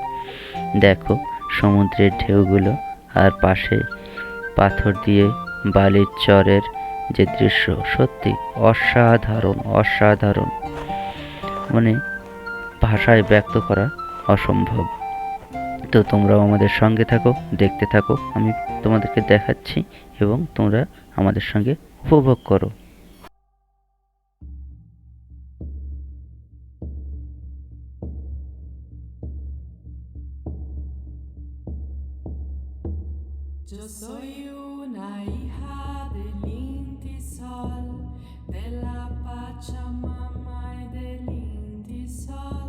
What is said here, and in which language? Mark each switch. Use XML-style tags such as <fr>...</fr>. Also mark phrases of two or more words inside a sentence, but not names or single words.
<bn>দেখো সমুদ্রের ঢেউগুলো আর পাশে পাথর দিয়ে বালির চরের যে দৃশ্য, সত্যি অসাধারণ অসাধারণ, মানে ভাষায় ব্যক্ত করা অসম্ভব। তো তোমরাও আমাদের সঙ্গে থাকো, দেখতে থাকো, আমি তোমাদেরকে দেখাচ্ছি এবং তোমরা আমাদের সঙ্গে উপভোগ করো।</bn> <es>Yo soy una hija del Inti Sol, de la Pachamama y del Inti Sol.</es>